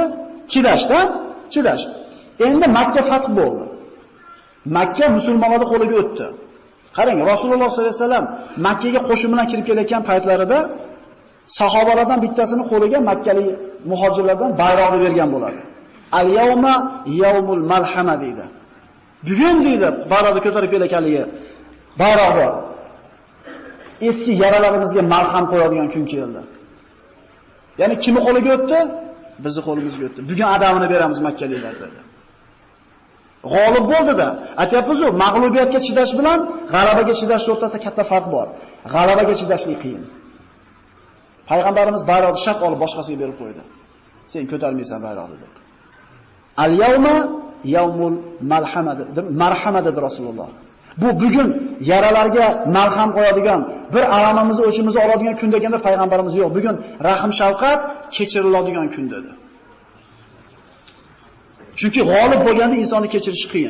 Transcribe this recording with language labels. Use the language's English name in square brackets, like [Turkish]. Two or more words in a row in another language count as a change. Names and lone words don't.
[Uzbek] Chidashdi, chidashdi. Endi Makka fath bo'ldi. Makka musulmonlarning qo'liga o'tdi. Qarang, Rasululloh [Arabic] صلى الله عليه وسلم [Uzbek] Makkaga qo'shin bilan kirib kelayotgan paytlarida sahobalardan bittasini qo'liga makkalik muhojirlardan bayroqni bergan bo'ladi. [Arabic] اليوم يوم الملحمة deydi. [Uzbek] Bugun deydi, bayroqni ko'tarib kelayotganligi bayroq bor. Eski yaralarimizga malham qo'yadigan kun keldi. Ya'ni kimi qo'liga o'tdi? Bizni qo'limizga o'tdi. Bugun adamini beramiz makkaliklar dedi. G'olib bo'ldi-da. Aytayapmiz-ku, mag'lubiyatga chidash bilan g'alabaga chidash o'rtasida katta farq bor. G'alabaga chidashlik qiyin. Payg'ambarimiz bayroqni shart olib boshqasiga berib qo'ydi. Sen ko'tarmaysan bayroqni deb. [Arabic] اليوم يوم الملحمة [Uzbek] deb marhama dedi Rasululloh. Bu bugun yaralarga malham qo'yadigan, bir alamimizni o'chimizni oladigan kun deganda payg'ambarimiz yo'q. Bugun rahim shafqat kechiriladigan kun dedi. Chunki g'olib bo'lganda insonni kechirish qiyin.